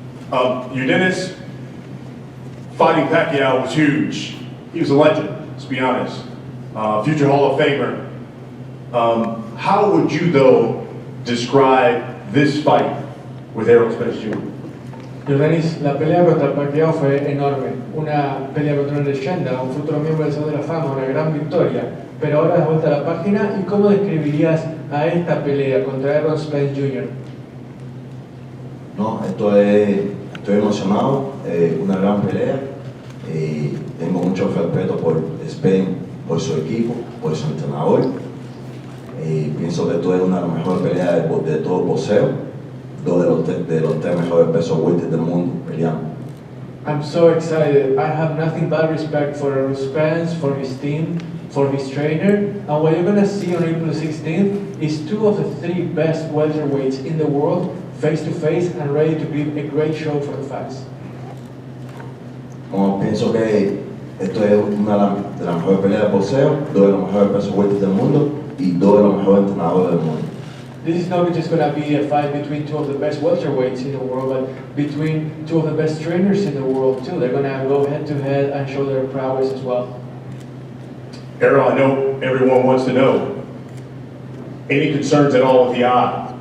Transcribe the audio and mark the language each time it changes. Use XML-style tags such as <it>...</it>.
<en>Yordenis fighting Pacquiao was huge. He was a legend, let's be honest. Future Hall of Famer. How would you, though, describe this fight with Errol Spence Jr.?</en> <es>Yordenis, la pelea contra Pacquiao fue enorme, una pelea contra una leyenda, un futuro miembro del Salón de la Fama, una gran victoria. Pero ahora das vuelta a la página, ¿y cómo describirías a esta pelea contra Errol Spence Jr.? No, estoy emocionado, una gran pelea. Tengo mucho respeto por Spence, por su equipo, por su entrenador. Pienso que esto es una de las mejores peleas de todo el boxeo. Dos de los tres mejores pesos welter del mundo peleando.</es> <en>I'm so excited. I have nothing but respect for Errol Spence, for his team, for his trainer. And what you're going to see on April 16th is two of the three best welterweights in the world face to face and ready to give a great show for the fans.</en> <es>Como pienso que esto es una de las mejores peleas de boxeo, dos de los mejores pesos welter del mundo y dos de los mejores entrenadores del mundo.</es> <en>This is not just going to be a fight between two of the best welterweights in the world, but between two of the best trainers in the world too. They're going to go head to head and show their prowess as well. Errol, I know everyone wants to know, any concerns at all with the eye?</en>